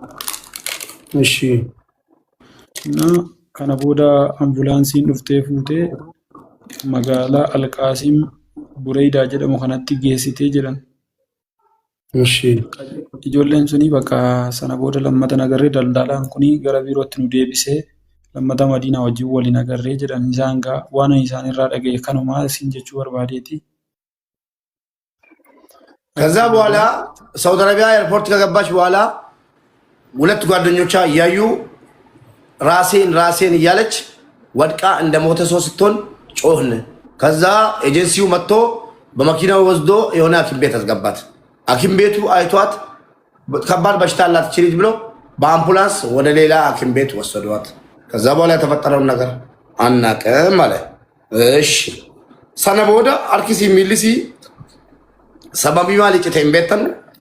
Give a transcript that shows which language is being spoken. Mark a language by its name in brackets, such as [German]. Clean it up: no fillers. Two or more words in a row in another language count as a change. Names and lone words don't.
[Oromo] Kana booda ambulaansiin dhuftee fuutee magaalaa Alqaasiim Bureedaa jedhamu kanatti geessitee jedhan. Ijoolleen suni bakka sana booda lammata nagarree daldalaan kuni gara biirootti nu deebisee lammata Madiinaa wajjin waliin agarree jedhan isaan waan isaan irraa dhaga'e kanumaa isin jechuu barbaadeeti. [Amharic] ከዛ በኋላ ሳውዲ አረቢያ ኤርፖርት ከገባች በኋላ ሁለት ጓደኞቿ እያዩ ራሴን እያለች ወድቃ እንደ ሞተ ሰው ስትሆን ጮህን። ከዛ ኤጀንሲው መጥቶ በመኪናው ወስዶ የሆነ ሐኪም ቤት አስገባት። ሐኪም ቤቱ አይቷት ከባድ በሽታ አላት እቺ ልጅ ብሎ በአምቡላንስ ወደ ሌላ ሐኪም ቤት ወሰዷት። ከዛ በኋላ የተፈጠረውን ነገር አናውቅም ማለት እሺ። ሰነ ቦዳ አርኪሲ ሚልሲ ሰበቢ ማል ጭቴን ቤተን